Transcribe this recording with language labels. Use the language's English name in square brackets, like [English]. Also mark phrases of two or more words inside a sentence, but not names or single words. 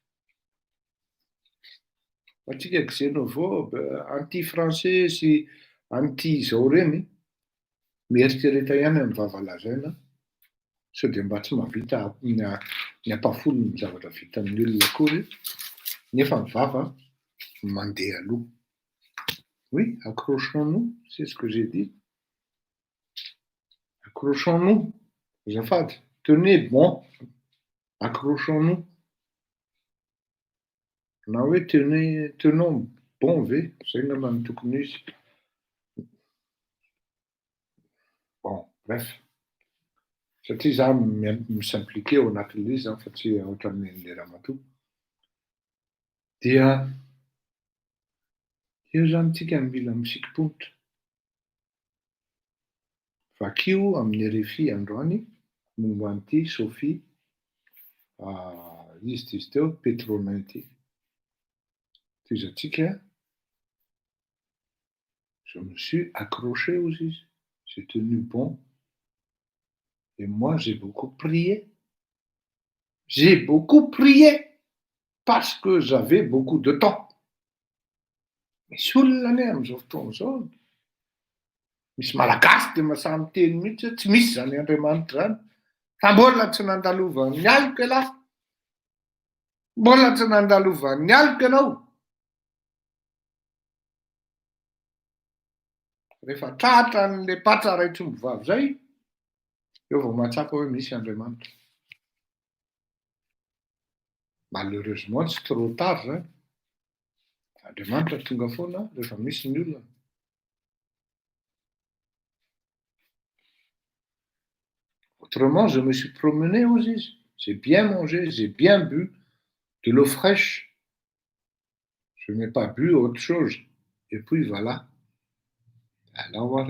[Malagasy] Atsika xénophobe, anti-français sy anti-zao reny, mieritreretra ihany amin'ny vavalazaina, sao dia mba tsy mahavita ny ampafolo ny zavatra vita amin'ny olona akory, nefa ny vava mandeha aloha. [French] Oui, accrochons-nous, c'est ce que j'ai dit. Accrochons-nous, azafady, tenez bon, accrochons-nous. [Malagasy] Na hoe [French] tenons bon [Malagasy] ve, zay ngamba ny tokony izy. [French] Bon, bref. [Malagasy] Satria za misimpliqué ao anatin'ilay izy fa tsy ohatran'ilay ramatoa. Dia eo zany tsika mila misikimponitra. Vakio amin'ny RFI androany momba an'ity Sophie izy teo Petronin ity. Toizatsika, [French] je me suis accroché aux izy, j'ai tenu bon. Et moi, j'ai beaucoup prié. J'ai beaucoup prié parce que j'avais beaucoup de temps. [Malagasy] Misy olona anie amin'izao fotoana zao. Misy malagasy dia mahasahy miteny mihitsy hoe tsy misy zany Andriamanitra zany. Fa mbola tsy nandalova ny alika ialahy. Mbola tsy nandalova ny alika ianao. Rehefa tratra an'ilay patsa ray tsombovavy zay, eo vao mahatsapa hoe misy Andriamanitra. [French] Malheureusement, c'est trop tard zany. [Malagasy] Andriamanitra tonga foana rehefa misy ny olona. [French] Autrement, je me suis promené aux izy. J'ai bien mangé, j'ai bien bu de l'eau fraîche. Je n'ai pas bu autre chose. Et puis voilà. Alors voilà.